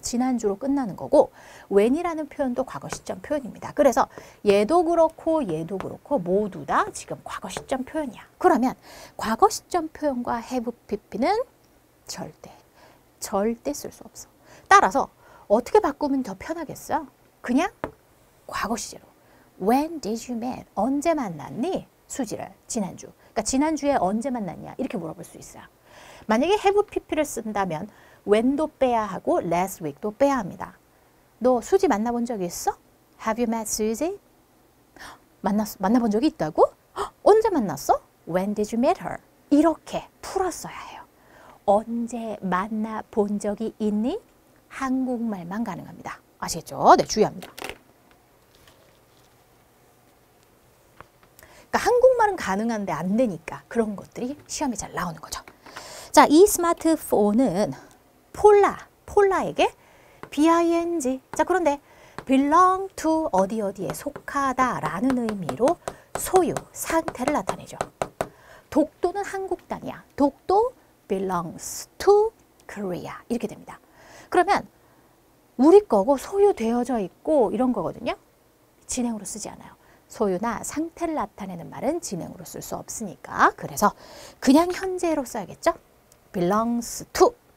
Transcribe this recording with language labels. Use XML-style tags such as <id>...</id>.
<ko>지난주로 끝나는 거고 when이라는 표현도 과거 시점 표현입니다. 그래서 얘도 그렇고 모두 다 지금 과거 시점 표현이야. 그러면 과거 시점 표현과 have pp는 절대 쓸 수 없어. 따라서 어떻게 바꾸면 더 편하겠어? 그냥 과거 시제로</ko> <en>When did you meet?</en> <ko>언제 만났니? 수지를 지난주. 그러니까 지난주에 언제 만났냐? 이렇게 물어볼 수 있어요. 만약에 have pp를 쓴다면 when도 빼야 하고</ko> <en>last week</en> <ko>도 빼야 합니다. 너 수지 만나본 적이 있어?</ko> <en>Have you met Susie?</en> <ko>만나본 적이 있다고? 언제 만났어?</ko> <en>When did you meet her?</en> <ko>이렇게 풀었어야 해요. 언제 만나본 적이 있니? 한국말만 가능합니다. 아시겠죠? 네, 주의합니다. 그러니까 한국말은 가능한데 안 되니까 그런 것들이 시험에 잘 나오는 거죠. 자, 이 스마트폰은 폴라에게 BING. 자, 그런데</ko> <en>belong to</en> <ko>어디에 속하다 라는 의미로 소유, 상태를 나타내죠. 독도는 한국 땅이야.</ko> <en>독도 belongs to Korea.</en> <ko>이렇게 됩니다. 그러면 우리 거고 소유되어져 있고 이런 거거든요. 진행으로 쓰지 않아요. 소유나 상태를 나타내는 말은 진행으로 쓸 수 없으니까. 그래서 그냥 현재로 써야겠죠.</ko> <en>belongs to.</en>